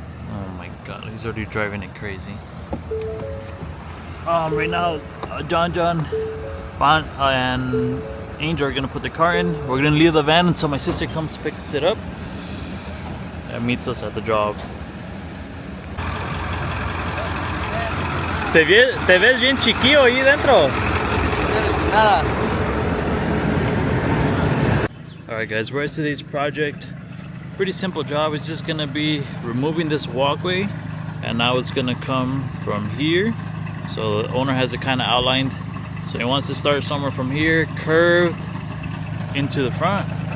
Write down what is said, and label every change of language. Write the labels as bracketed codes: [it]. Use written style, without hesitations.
[en] Oh my god, he's already driving it crazy. Right now, John, and Angel are gonna put the car in. We're gonna leave the van until my sister comes picks it up and meets us at the job. [es] Te ves bien chiquillo ahí dentro. [en] Alright guys, we're at today's project. Pretty simple job. It's just gonna be removing this walkway, and now it's gonna come from here. So the owner has it kind of outlined. So he wants to start somewhere from here, curved into the front.